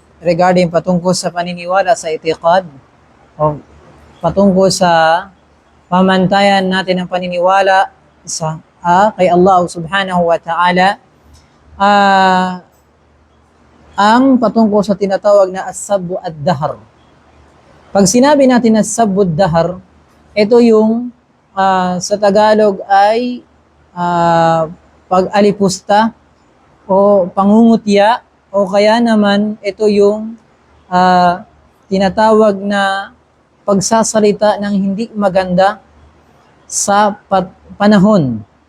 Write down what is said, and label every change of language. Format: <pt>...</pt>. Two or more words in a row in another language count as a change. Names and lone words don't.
<tl>regarding patungkol sa paniniwala sa itiqad o patungkol sa pamantayan natin ng paniniwala sa kay Allah</tl> <ar>سبحانه وتعالى,</ar> <tl>ang patungkol sa tinatawag na</tl> <ar>السب الدهر.</ar> <tl>Pag sinabi natin</tl> <ar>السب الدهر,</ar> <tl>ito yung sa Tagalog ay pag-alipusta o pangungutya, o kaya naman ito yung tinatawag na pagsasalita ng hindi maganda sa panahon.</tl>